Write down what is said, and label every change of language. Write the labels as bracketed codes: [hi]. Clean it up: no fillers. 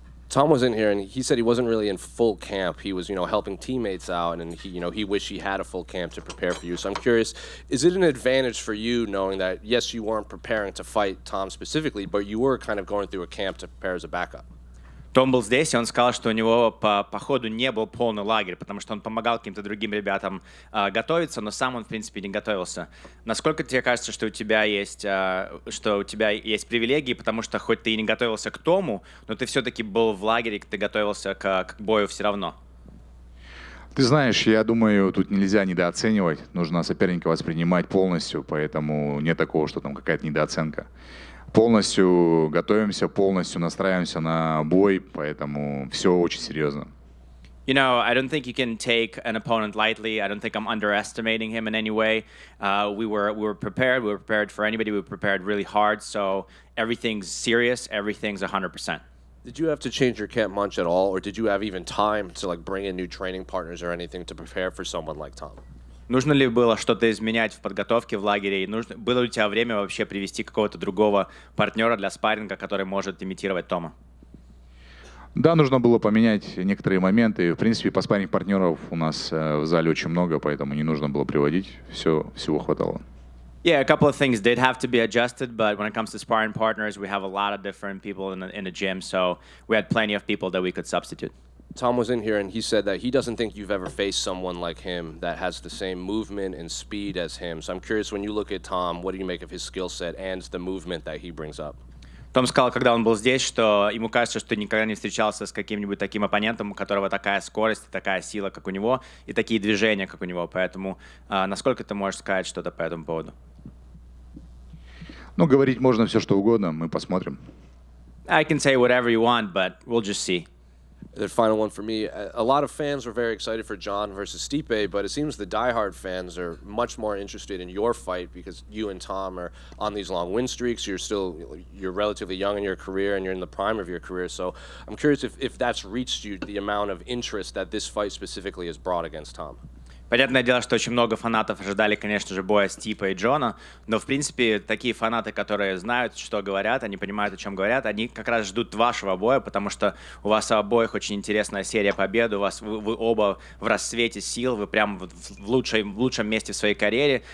[en] Tom was in here, and he said he wasn't really in full camp. He was, helping teammates out, and he wished he had a full camp to prepare for you. So I'm curious, is it an advantage for you knowing that, yes, you weren't preparing to fight Tom specifically, but you were kind of going through a camp to prepare as a backup? [ru] Том был здесь, и он сказал, что у него по ходу не был полный лагерь, потому что он помогал каким-то другим ребятам готовиться, но сам он, в принципе, не готовился. Насколько тебе кажется, что у тебя есть привилегии, потому что хоть ты и не готовился к тому, но ты все-таки был в лагере, ты готовился к бою все равно? Ты знаешь, я думаю, тут нельзя недооценивать. Нужно соперника воспринимать полностью, поэтому нет такого, что там какая-то недооценка. Полностью готовимся, полностью настраиваемся на бой, поэтому все очень серьезно. [en] I don't think you can take an opponent lightly. I don't think I'm underestimating him in any way. We were prepared. We were prepared for anybody. We were prepared really hard. So everything's serious. Everything's 100%. Did you have to change your camp much at all, or did you have even time to bring in new training partners or anything to prepare for someone like Tom? [ru] Нужно ли было что-то изменять в подготовке в лагере? Было ли у тебя время вообще привести какого-то другого партнера для спарринга, который может имитировать Тома? Да, нужно было поменять некоторые моменты. В принципе, по спарринг-партнеров у нас в зале очень много, поэтому не нужно было приводить. Всего хватало. [en] Yeah, a couple of things did have to be adjusted, but when it comes to sparring partners, we have a lot of different people in the gym, so we had plenty of people that we could substitute. Tom was in here, and he said that he doesn't think you've ever faced someone like him that has the same movement and speed as him. So I'm curious, when you look at Tom, what do you make of his skill set and the movement that he brings up? [ru] Том сказал, когда он был здесь, что ему кажется, что никогда не встречался с каким-нибудь таким оппонентом, у которого такая скорость, такая сила, как у него, и такие движения, как у него. Поэтому насколько ты можешь сказать что-то по этому поводу? Ну, говорить можно все, что угодно, мы посмотрим. [en] I can say whatever you want, but we'll just see. The final one for me, a lot of fans were very excited for Jon versus Stipe, but it seems the diehard fans are much more interested in your fight because you and Tom are on these long win streaks. You're relatively young in your career, and you're in the prime of your career. So I'm curious if that's reached you, the amount of interest that this fight specifically has brought against Tom. [ru] Понятное дело, что очень много фанатов ожидали, конечно же, боя Стипа и Джона, но, в принципе, такие фанаты, которые знают, что говорят, они понимают, о чем говорят, они как раз ждут вашего боя, потому что у вас у обоих очень интересная серия побед, вы оба в расцвете сил, вы прям в лучшем месте в своей карьере.